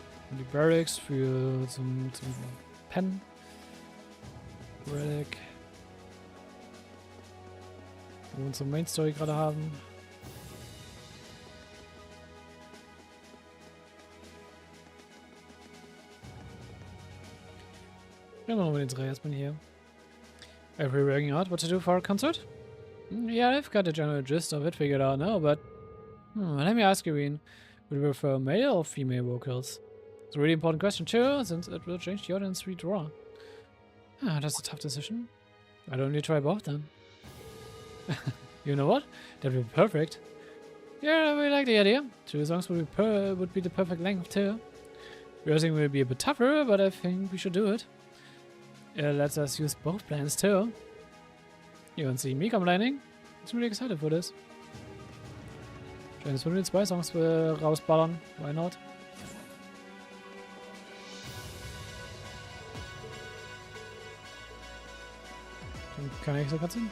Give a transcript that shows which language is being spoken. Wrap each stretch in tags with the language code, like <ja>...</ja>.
<de>Und die Barracks für zum Pen. Relic. Wo wir unsere Main Story gerade haben. Ja, machen wir den 3 erstmal hier.</de> <en>Are we working out what to do for our concert? Yeah, I've got the general gist of it figured out now, but let me ask you, Ian, would you prefer male or female vocals? It's a really important question too, since it will change the audience we draw. Ah, that's a tough decision. Why don't you try both then? You know what? That would be perfect. Yeah, I really like the idea. 2 songs would be the perfect length too. Rehearsing will be a bit tougher, but I think we should do it. It lets us use both plans too. You won't see me complaining. I'm really excited for this.</en> <de>Schön, dass wir nur die 2 Songs rausballern.</de> <en>Why not?</en> <de>Dann kann ich so ganz sehen.</de>